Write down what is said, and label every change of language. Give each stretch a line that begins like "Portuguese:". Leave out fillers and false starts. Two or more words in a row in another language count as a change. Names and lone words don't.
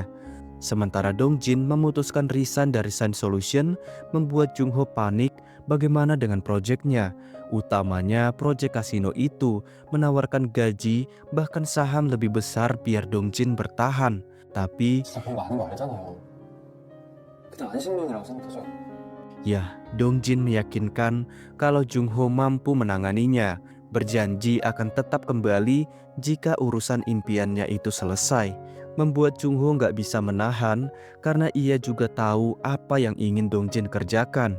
Indonesian: Sementara Dong Jin memutuskan resign dari Sun Solution, membuat Jung Ho panik bagaimana dengan proyeknya. Utamanya proyek kasino itu menawarkan gaji bahkan saham lebih besar biar Dong Jin bertahan. Tapi
Korean: 진짜 별거 아닌 거 알잖아요. 그냥 안식년이라고 생각하죠.
Indonesian: ya, Dong Jin meyakinkan kalau Jung Ho mampu menanganinya, berjanji akan tetap kembali jika urusan impiannya itu selesai. Membuat Jung Ho nggak bisa menahan karena ia juga tahu apa yang ingin Dong Jin kerjakan.